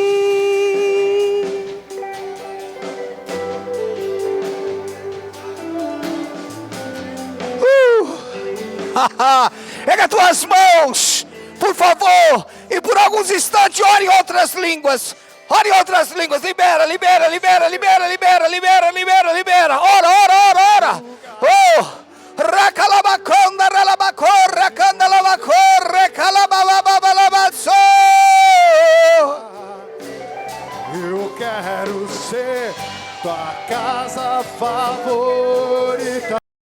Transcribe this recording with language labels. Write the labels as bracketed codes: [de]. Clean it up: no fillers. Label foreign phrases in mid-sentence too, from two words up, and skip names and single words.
[pt] Pega tuas mãos, por favor, e por alguns instantes ore em outras línguas. Ore em outras línguas. Libera, libera, libera, libera, libera, libera, libera, libera. Ora, ora, ora, ora. Oh, racalabaconda, ralabacorra, candalabacorra, calabababalabaçô. Eu quero ser tua casa favorita.